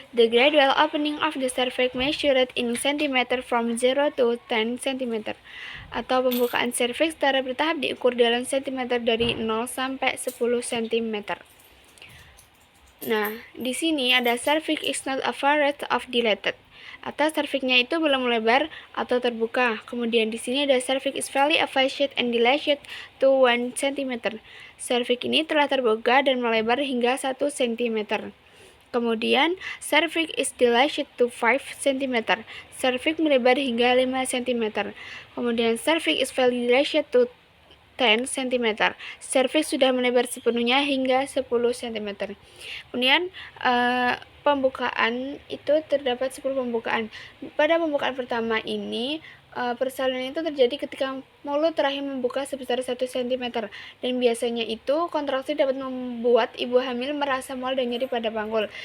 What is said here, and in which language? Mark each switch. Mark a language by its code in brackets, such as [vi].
[en] The gradual opening of the cervix measured in centimeter from 0 to 10 cm. [id] Atau pembukaan cervix secara bertahap diukur dalam sentimeter dari 0 sampai 10 cm. Nah, di sini ada [en] cervix is not afraid of dilated, [id] atau cervixnya itu belum melebar atau terbuka. Kemudian di sini ada [en] cervix is fairly effaced and dilated to 1 cm. [id] Cervix ini telah terbuka dan melebar hingga 1 cm. Kemudian [en] cervix is dilated to 5 cm. [id] Cervix melebar hingga 5 cm. Kemudian [en] cervix is fairly dilated to 10 cm. [id] Cervix sudah melebar sepenuhnya hingga 10 cm. Kemudian pembukaan itu terdapat 10 pembukaan. Pada pembukaan pertama ini persalinan itu terjadi ketika mulut rahim membuka sebesar 1 cm, dan biasanya itu kontraksi dapat membuat ibu hamil merasa mual dan nyeri pada panggul.